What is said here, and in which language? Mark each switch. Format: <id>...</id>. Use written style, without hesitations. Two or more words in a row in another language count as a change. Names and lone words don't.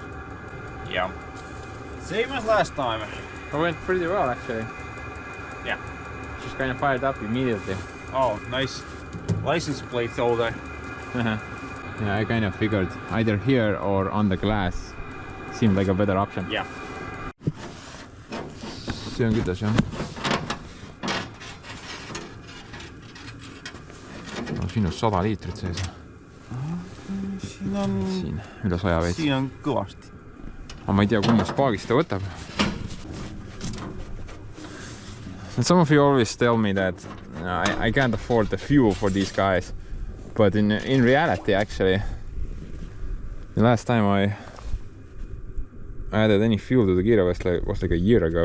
<en>Yeah. Same as last time. It went pretty well actually. Yeah. Just kind of fired up immediately. Oh, nice license plate holder. Yeah, I kind of figured either here or on the glass seemed like a better option. Yeah.</en> <et>See on kütas jah? No siin on 100 liitrit sees. Siin on... Siin, üle 100 veits. Siin on kõvasti. Aga ma ei tea, kummast paagist ta võtab.</et> <en>And some of you always tell me that I can't afford the fuel for these guys. But in reality, actually, the last time I added any fuel to the gear was like a year ago.</en>